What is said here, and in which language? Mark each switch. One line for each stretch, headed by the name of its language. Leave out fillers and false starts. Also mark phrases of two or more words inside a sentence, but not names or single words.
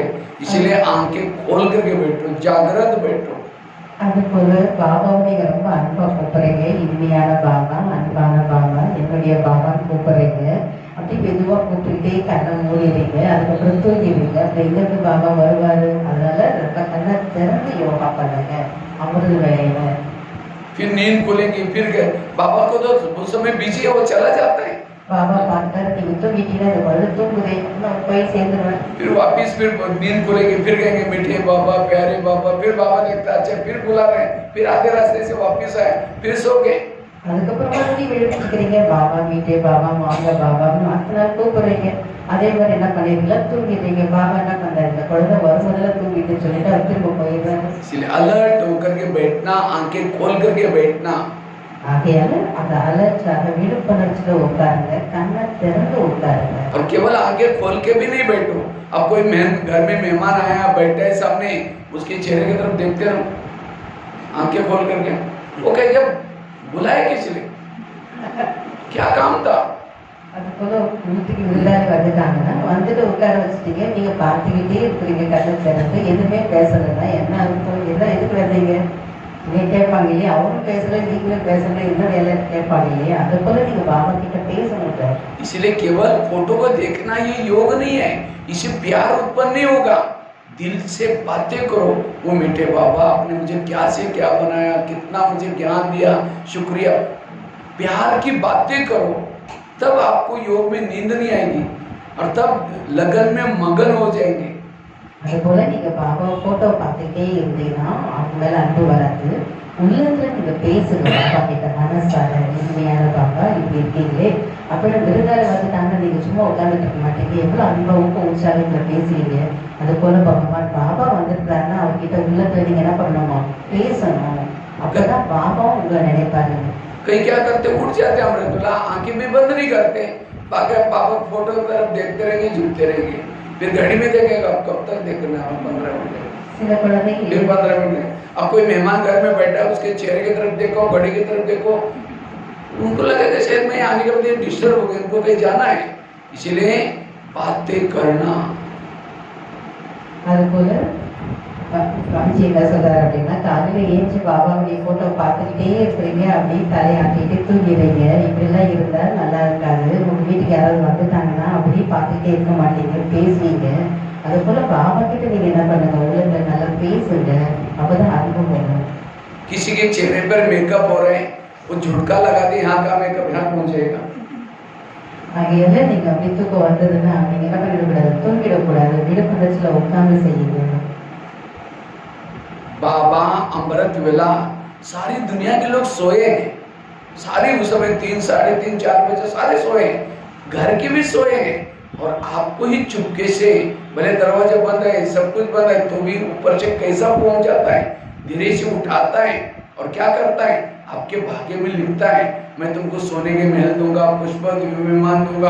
Hindi: इसलिए आंखें खोल करके बैठो, जागृत बैठो.
Tamil: அது போல பாபாவை நீங்க ரொம்ப அன்பா கூப்பிடுறீங்க, இனிமையான பாபா, அன்பான பாபா, என்னுடைய பாபான்னு கூப்பிடுறீங்க. அப்படி மெதுவா கூப்பிட்டுக்கிட்டே கண்ணை மூடிடுறீங்க, அதுக்கப்புறம் தூங்கிடுறீங்க. அப்படி இங்கிருந்து பாபா வருவாரு, அதனால ரொம்ப கண்ணை திறந்து யோகா பண்ணுங்க அமிர்த வேலையில.
Hindi: फिर नींद खुलेगी, फिर बाबा को तो उस समय बिजी है, वो चला जाता है.
Tamil: பாபா பார்த்தாரு நீங்க தூங்கிட்டீங்கன்னா இந்த குழந்தை தூங்குதே, நான் போய் சேர்ந்துருவேன்.
Hindi: फिर वापिस फिर नींद खुलेगी, फिर कहेंगे मीठे बाबा, प्यारे बाबा. फिर बाबा देखता अच्छा, फिर बुला रहे हैं, फिर आधे रास्ते से वापिस आए, फिर सो गए.
Tamil: அதுக்கப்புறம் மறுபடியும் எழுப்பிக்கிறீங்க, பாபா மீட்டே பாபா, வாங்க பாபான்னு 4 நாள் கூப்பிடுறீங்க. அதே மாதிரி என்ன பண்ணிருக்கீங்களா, தூங்கிடுறீங்க. பாபா என்ன பண்றாரு, இந்த குழந்தை வரும்போதுல தூங்கிட்டு சொல்லிட்டு அவர் திரும்ப போயிடுறாரு.
Hindi: इसलिए अलर्ट होकर के बैठना, आंखें खोल करके बैठना.
Tamil: ஆகையால அந்த அலர்ட்டாக விழிப்புணர்ச்சியில உட்காருங்க, கண்ணை திறந்து உட்காருங்க.
Hindi: और केवल आंखें खोल के भी नहीं बैठो. अब कोई घर में मेहमान आया, बैठा है सामने, उसके चेहरे की तरफ देखते रहो, आंखें खोल करके. वो कहेगा बुलाया किस लिए, क्या काम था?
Tamil: அது போல வீட்டுக்கு விருந்தாளி வந்துட்டாங்கன்னா வந்துட்டு உட்கார வச்சுட்டீங்க, நீங்க பார்த்துக்கிட்டே இருக்கிறீங்க கண்ணை திறந்து, எதுவுமே பேசலைன்னா என்ன அர்த்தம், என்ன எதுக்கு வந்தீங்க நீங்க கேட்பாங்க இல்லையா, அவரும் பேசல நீங்களும் பேசல, என்ன வேலை கேட்பாங்க இல்லையா. அது போல நீங்க பாபா கிட்ட பேசணும்.
Hindi: इसलिए केवल फोटो को देखना ये योग नहीं है, इससे प्यार उत्पन्न नहीं होगा. दिल से बातें करो, वो मीठे बाबा आपने मुझे क्या से क्या बनाया, कितना मुझे ज्ञान दिया, शुक्रिया. प्यार की बातें करो, तब आपको योग में नींद नहीं आएगी और तब लगन में मगन हो जाएंगे.
Tamil: அது போல நீங்க பாபா போட்டோ பார்த்துட்டே இருந்தீங்கன்னா அவங்க மேல அன்பு வராது. உள்ளத்துல நீங்க பேசுங்க பாபா கிட்ட, மனசார இனிமையான பாபா இப்படி இருக்கீங்களே அப்படின்னு. விருந்தாளி வந்துட்டாங்கன்னா நீங்க சும்மா உட்காந்துட்டு இருக்க மாட்டீங்க, எவ்வளவு அன்பாவுக்கும் உற்சாகத்துல பேசுவீங்க. அது போல பகவான் பாபா வந்துருக்காருன்னா அவர்கிட்ட உள்ளத்துல நீங்க என்ன பண்ணணுமா, பேசணும். அப்பதான் பாபாவும் உங்களை நினைப்பாரு.
Hindi: कई क्या करते, उठ जाते अमृतुल्ला, आंखें भी बंद नहीं करते, बाकी पापा फोटो की तरफ देखते रहेंगे, झूठते रहेंगे. फिर घड़ी में देखेगा कब तक देखना, 15 मिनट,
Tamil: சில குழந்தைங்க
Hindi: 15 मिनट. अब कोई मेहमान घर में बैठा है, उसके चेहरे की तरफ देखो, घड़ी की तरफ देखो, उनको लगेगा शायद मैं आने के बाद डिस्टर्ब हो गया, उनको कहीं जाना है. इसलिए बातें करना.
Tamil: அது போல ராஜி என்ன சொல்றாரு அப்படின்னா, காலையில ஏஞ்சி பாபாவுடைய போட்டோ பார்த்துக்கிட்டே இருக்கிறீங்க, அப்படியே தலையாட்டிட்டு தூங்கிடுறீங்க. இப்படிலாம் இருந்தா நல்லா இருக்காது. உங்க வீட்டுக்கு யாராவது வந்துட்டாங்கன்னா அப்படியே பார்த்துக்கிட்டே இருக்க மாட்டீங்க, பேசுவீங்க. அது போல பாபா கிட்ட நீங்க என்ன பண்ணுங்க, உள்ளத்துல நல்லா பேசுங்க, அப்பதான் அனுபவம் வரும்.
Hindi: किसी के चेहरे पर मेकअप हो रहे हैं, वो झुटका लगा दे, यहाँ का मेकअप यहाँ पहुंच जाएगा.
Tamil: ஆகையால நீங்க அப்படி தூக்கம் வந்ததுன்னா நீங்க என்ன பண்ணிடக்கூடாது, தூங்கிடக்கூடாது, விழிப்புணர்ச்சியில உட்கார்ந்து செய்யுங்க.
Hindi: बाबा अमृत वेला सारी दुनिया के लोग सोए हैं, सारे उस समय 3, 3:30, 4 बजे सारे सोए हैं, घर के भी सोए हैं. और आपको ही चुपके से, भले दरवाजे बंद है, सब कुछ बंद है, तो भी ऊपर से कैसा पहुंच जाता है, धीरे से उठाता है और क्या करता है, आपके भाग्य में लिखता है मैं तुमको सोने के महल दूंगा, पुष्प विमान दूंगा.